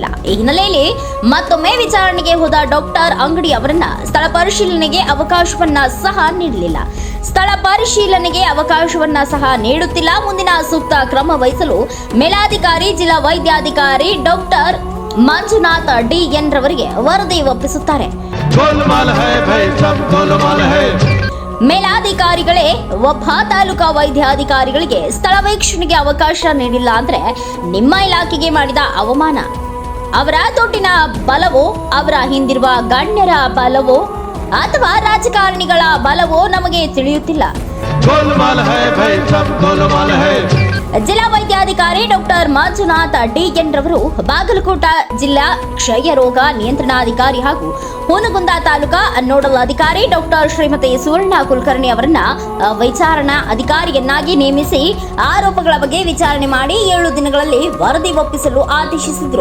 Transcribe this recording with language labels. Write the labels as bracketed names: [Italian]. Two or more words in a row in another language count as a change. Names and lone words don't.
[Kannada] ಈ ಹಿನ್ನೆಲೆಯಲ್ಲಿ ಮತ್ತೊಮ್ಮೆ ವಿಚಾರಣೆಗೆ ಹೋದ ಡಾಕ್ಟರ್ ಅಂಗಡಿ ಅವರನ್ನ ಸ್ಥಳ ಪರಿಶೀಲನೆಗೆ ಅವಕಾಶವನ್ನ ಸಹ ನೀಡಲಿಲ್ಲ. ಸ್ಥಳ ಪರಿಶೀಲನೆಗೆ ಅವಕಾಶವನ್ನ ಸಹ ನೀಡುತ್ತಿಲ್ಲ. ಮುಂದಿನ ಸೂಕ್ತ ಕ್ರಮ ವಹಿಸಲು ಮೇಲಾಧಿಕಾರಿ ಜಿಲ್ಲಾ ವೈದ್ಯಾಧಿಕಾರಿ ಡಾಕ್ಟರ್ ಮಂಜುನಾಥ್ ಡಿಎನ್ ರವರಿಗೆ ವರದಿ ಒಪ್ಪಿಸುತ್ತಾರೆ. [Hindi] गोलमाल है भाई सब गोलमाल है। [Kannada] ಮೇಲಾಧಿಕಾರಿಗಳೇ ಒಬ್ಬ ತಾಲೂಕಾ ವೈದ್ಯಾಧಿಕಾರಿಗಳಿಗೆ ಸ್ಥಳ ವೀಕ್ಷಣೆಗೆ ಅವಕಾಶ ನೀಡಿಲ್ಲ ಅಂದ್ರೆ ನಿಮ್ಮ ಇಲಾಖೆಗೆ ಮಾಡಿದ ಅವಮಾನ. ಅವರ ದುಡ್ಡಿನ ಬಲವೋ ಅವರ ಹಿಂದಿರುವ ಗಣ್ಯರ ಬಲವೋ ಅಥವಾ ರಾಜಕಾರಣಿಗಳ ಬಲವೋ ನಮಗೆ ತಿಳಿಯುತ್ತಿಲ್ಲ. [Hindi] गोलमाल है भाई सब गोलमाल है। [Kannada] ಜಿಲ್ಲಾ ವೈದ್ಯಾಧಿಕಾರಿ ಡಾಕ್ಟರ್ ಮಂಜುನಾಥ್ ಡಿಎನ್ ರವರು ಬಾಗಲಕೋಟ ಜಿಲ್ಲಾ ಕ್ಷಯ ರೋಗ ನಿಯಂತ್ರಣಾಧಿಕಾರಿ ಹಾಗೂ ಹುನಗುಂದ ತಾಲೂಕಾ ನೋಡಲ್ ಅಧಿಕಾರಿ ಡಾಕ್ಟರ್ ಶ್ರೀಮತಿ ಸುವರ್ಣ ಕುಲಕರ್ಣಿ ಅವರನ್ನ ವಿಚಾರಣಾ ಅಧಿಕಾರಿಯನ್ನಾಗಿ ನೇಮಿಸಿ ಆರೋಪಗಳ ಬಗ್ಗೆ ವಿಚಾರಣೆ ಮಾಡಿ 7 ದಿನಗಳಲ್ಲಿ ವರದಿ ಒಪ್ಪಿಸಲು ಆದೇಶಿಸಿದರು.